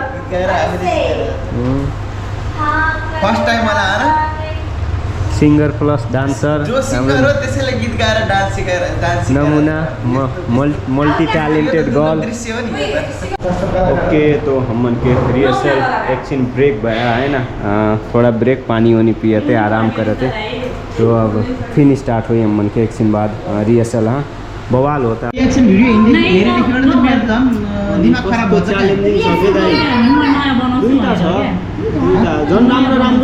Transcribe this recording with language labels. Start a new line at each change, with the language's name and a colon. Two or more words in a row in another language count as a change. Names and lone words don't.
English: first time
Nepali: मलाई आएर
English: singer plus dancer
Nepali: जो सिंगर हो त्यसैले गीत गाएर डान्स सिकाएर डान्स
English: नमुना multi talented girl
Nepali: दृश्य हो नि
Chhattisgarhi: ओके तो हमन के रिहर्सल एकछिन ब्रेक भया है ना थोड़ा ब्रेक पानी वानी पिए थे आराम करे थे तो अब फिर स्टार्ट हुई हमन के एकछिन बाद रिहर्सल हाँ बवाल होता है
English: reaction video
Nepali: हेरेदेखिबाट त मेरो झन् दिमाग खराब हुन्छ च्यालेन्जिङ छ के दाइ नयाँ बनाउँछु भनेर क्या। झन् राम्रो